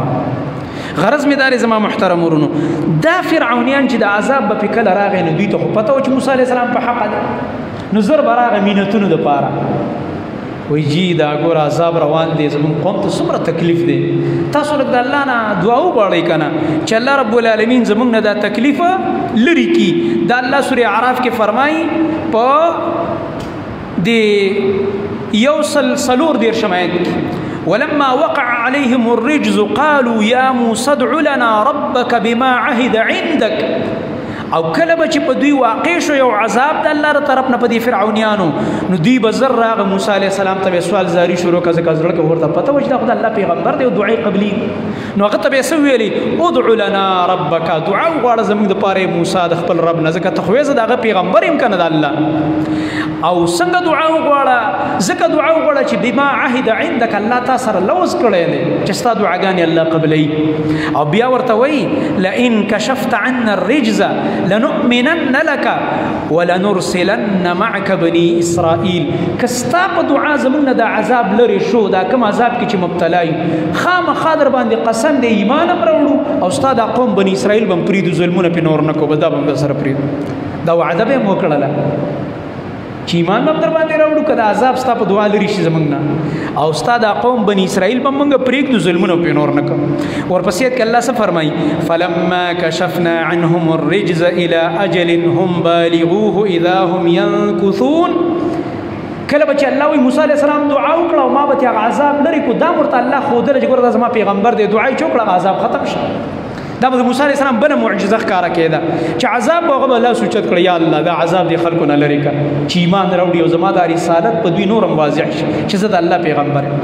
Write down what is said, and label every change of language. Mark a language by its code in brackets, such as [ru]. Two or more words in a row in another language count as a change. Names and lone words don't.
[ps] غرض مې دا دی زما محترم ورونو، دا فرعونیان چې د عذاب به پې کله راغی نو دوی ته خو پته وه چې موسی [ar] علیه السلام [ps] په حقه دی، نو زر به راغی مینتونو دپاره وی جی دا ګور عذاب روان دی، زمون قوم ته څومره تکلیف دی، تاسو لږ د الله نه دعا وغواړئ که نه چې الله [ar] رب العالمین [ps] زمونږ نه دا تکلیف لرې کي. دا الله سورې اعراف کې فرمایي په د 140 آیت کې [ar] ولما وقع عليهم الرجز قالوا يا موسى ادع لنا ربك بما عهد عندك. [ps] او کله به چې په دوی واقع شو یو عذاب د الله له طرف نه په دې فرعونیانو، نو دوی به زر راغه موسی [ar] علیه السلام [ps] ته به سوال زاری شروع کړه، ځکه زړه کې ورته پته وه چې دا خو د الله پیغمبر دی او دعای قبلي. نو هغه ته به یې څه ویلي؟ [ar] ادع لنا ربک، [ps] دعا وغواړه زموږ دپاره موسی د خپل رب نه، ځکه ته خو یې زه د هغه پیغمبر یم که نه د الله. او څنګه دعا وغواړه؟ ځکه دعا وغواړه چې [ar] بما عهد عندك، [ps] الله تا سره لوز کړی دی چې ستا دعاګانې الله قبلوي. او بیا ورته وایي [ar] لئن کشفت عنا الرجز لنؤمنن لك ولنرسلن معك بني اسرائيل. [ps] کستا په دعا زمونږ نه دا عذاب لرې شو، دا کوم عذاب کې چې مبتلا یو، خامخا در باندې قسم دی ایمان هم راوړو او ستا دا قوم بني اسرائیل به هم پرېږدو، ظلمونه پرې نور نه کوو، دا به هم در سره پرېږدو. دا وعده به یې مو کړله چې ایمان به هم در باندې راوړو که دا عذاب ستا په دعا لرې شي زمونږ نه، او ستا دا قوم بني اسرائیل به موږ پرېږدو، ظلمونه پرې نور نه کوو. ورپسې کې الله څه فرمایي؟ [ar] فلما کشفنا عنهم الرجز الى اجل هم بالغوه اذا هم ينكثون. [ps] کله به چې الله وایي موسی [ar] علیه السلام [ps] دعا وکړه او ما به هغه عذاب لرې کړو، دا ورته الله ښودله چې ګوره دا زما پیغمبر دی، دعا یې چې وکړه عذاب ختم شي. دا به د موسی [ar] علیه السلام [ps] بله معجزه ښکاره کېده چې عذاب به هغه به الله سوچت کړه یا الله دا عذاب دې خلکو نه لرې کړه چې ایمان راوړي او زما دا رسالت په دوی نور هم واضح شي چې زه د الله پیغمبر یم.